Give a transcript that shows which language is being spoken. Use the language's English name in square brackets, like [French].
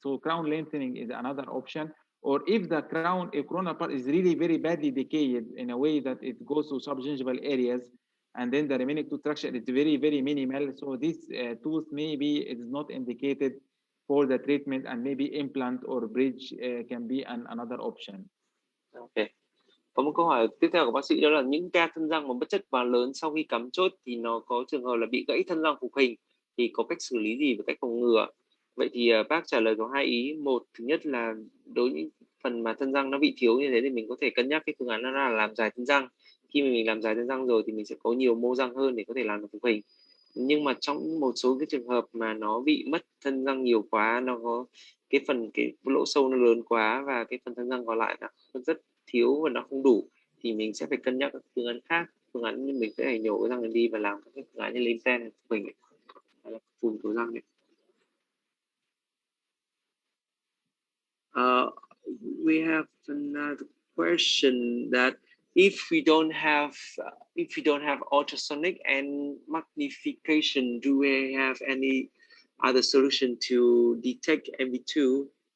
[English] So crown lengthening is another option. Or if the coronal part is really very badly decayed in a way that it goes to subgingival areas, and then the remaining tooth structure is very, very minimal. So this tooth maybe it is not indicated for the treatment, and maybe implant or bridge can be another option. Okay. [Vietnamese] Có một câu hỏi tiếp theo của bác sĩ, đó là những ca thân răng mà bất chất quá lớn sau khi cắm chốt thì nó có trường hợp là bị gãy thân răng phục hình, thì có cách xử lý gì và cách phòng ngừa? Vậy thì bác trả lời có hai ý. Một, thứ nhất là đối với những phần mà thân răng nó bị thiếu như thế thì mình có thể cân nhắc cái phương án đó là làm dài thân răng. Khi mà mình làm dài thân răng rồi thì mình sẽ có nhiều mô răng hơn để có thể làm được phục hình. Nhưng mà trong một số cái trường hợp mà nó bị mất thân răng nhiều quá, nó có cái lỗ sâu nó lớn quá, và cái phần thân răng còn lại nó rất thiếu và nó không đủ, thì mình sẽ phải cân nhắc các phương án khác. Phương án như mình sẽ phải nhổ cái răng này đi và làm các phương án như lên ten mình hay là phun số răng này. [English] We have another question that if we don't have ultrasonic and magnification, do we have any other solution to detect MV2?